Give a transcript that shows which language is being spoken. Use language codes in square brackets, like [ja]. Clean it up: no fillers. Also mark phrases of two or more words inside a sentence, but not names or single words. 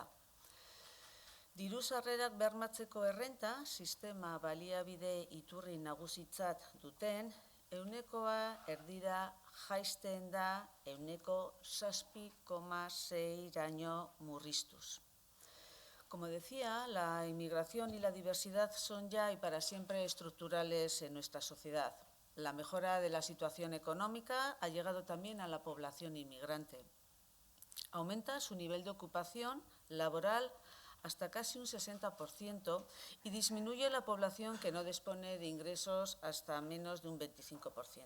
[eu] Diru sarrerak bermatzeko errenta sistema baliabide iturri nagusitzat duten 100%erdira jaisten da 7,6%raino murriztuz. [es] Como decía, la inmigración y la diversidad son ya y para siempre estructurales en nuestra sociedad. La mejora de la situación económica ha llegado también a la población inmigrante. Aumenta su nivel de ocupación laboral hasta casi un 60% y disminuye la población que no dispone de ingresos hasta menos de un 25%.